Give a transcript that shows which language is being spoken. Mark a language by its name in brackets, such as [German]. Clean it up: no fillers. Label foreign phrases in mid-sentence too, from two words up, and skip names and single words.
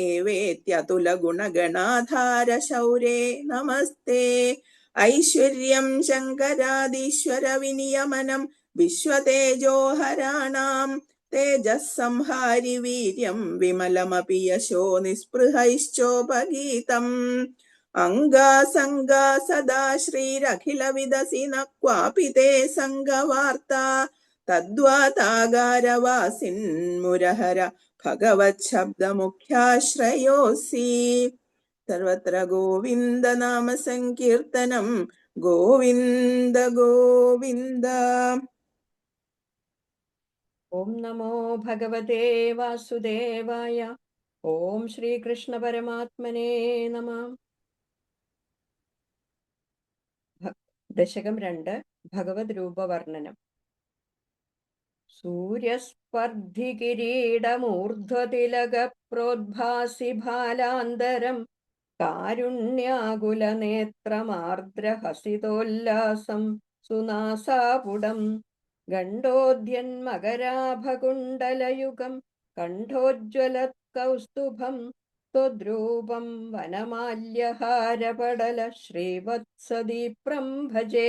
[Sanskrit] एवेत्यतुलगुणगणाधारशौरे नमस्ते ऐश्वर्यं शङ्करादीश्वर विनियमनं विश्वतेजोहराणां तेजः संहारि वीर्यं विमलमपि यशो निःस्पृहैश्चोपगीतम् अङ्गासङ्गा सदा श्रीरखिलविदसि न क्वापि ते सङ्गवार्ता तद्वातागारवासिन्मुरहर भगवच्छब्दमुख्याश्रयोऽसि सर्वत्र गोविन्द नाम संकीर्तनं गोविन्द गोविन्द। ഓം നമോ ഭഗവതേ വാസുദേവായ. ഓം ശ്രീകൃഷ്ണ പരമാത്മനേ നമഃ. ദശകം 2 ഭഗവത് രൂപവർണ്ണനം. സൂര്യസ്പർദ്ധി കിരീടമൂർധ്വതിലക പ്രോദ്ഭാസി ഭാലാന്തരം കാരുണ്യാകുലനേത്രമാർദ്രഹസിതോല്ലാസം സുനാസാപുടം ഗണ്ഡോദ്യന്മകരാഭകുണ്ടലയുഗം കണ്ഠോജ്വലത്കൗസ്തുഭം ത്വദ്രൂപം വനമാല്യഹാരപടല ശ്രീവത്സദീപ്രം ഭജേ.